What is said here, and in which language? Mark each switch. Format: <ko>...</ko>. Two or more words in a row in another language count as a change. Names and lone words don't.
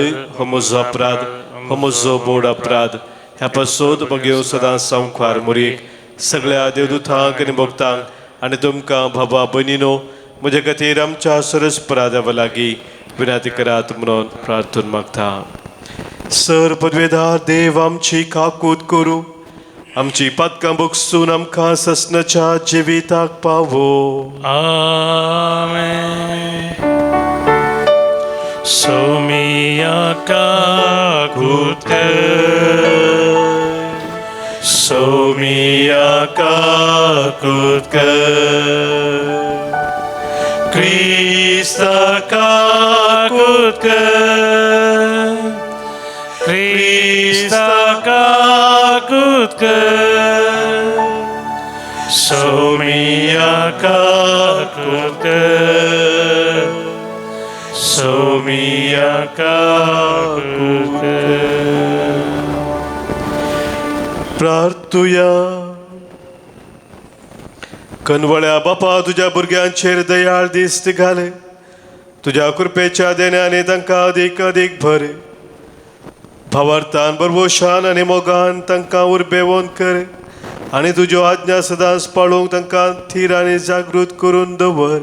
<kok>हो म्हजो अपराध हो म्हजो बोड अपराध ह्या पासून म्हगे सदांच संवकार मुरीक सगळ्या देवदूतांक आनी भक्तांक आनी तुमकां भावा भयणीनो म्हजे खातीर आमच्या सरस्परा देवा लागीं विनंती करात म्हणून प्रार्थना मागता सर पदवेदार देव आमची काकूत करूं आमची पातकां बगसून आमकां ससनाच्या जिविताक पावो आमेन सौम्या काकूत कर सौम्या Somiaka kutka Krista kutka Krista kutka Somiaka kutka Somiaka kutka प्रार्थुया. कनवळ्या बापा तुझ्या भुरग्यांचेर दयाळ दिश्ट घाले. तुझ्या कृपेच्या देण्याने तांकां अदीक अदीक भरे. भावार्थान बरवोशान आनी मोगान तांकां उर्बेवोन करे आनी तुज्यो आज्ञा सदांच पाळूंक तांकां थीर आनी जागृत करून दवर.</kok>